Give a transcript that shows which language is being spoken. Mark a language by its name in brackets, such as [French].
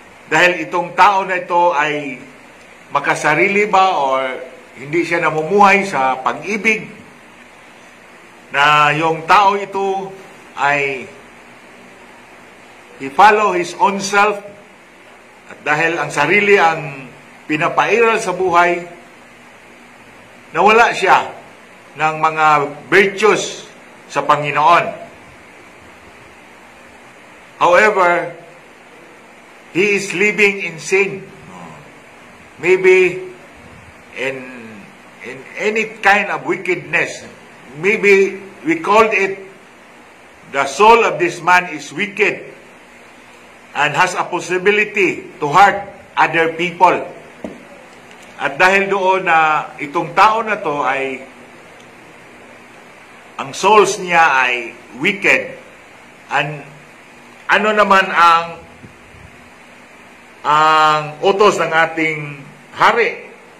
[Filipino] Dahil itong tao na ito ay makasarili ba o hindi siya namumuhay sa pag-ibig, na yung tao ito ay [English] he follow his own self, [Filipino] at dahil ang sarili ang pinapairal sa buhay, nawala siya ng mga virtues sa Panginoon. [English] However, he is living in sin. Maybe in any kind of wickedness. Maybe we called it the soul of this man is wicked and has a possibility to hurt other people. [Filipino] At dahil doon na itong tao na to ay ang souls niya ay wicked, and ano naman ang utos ng ating hari?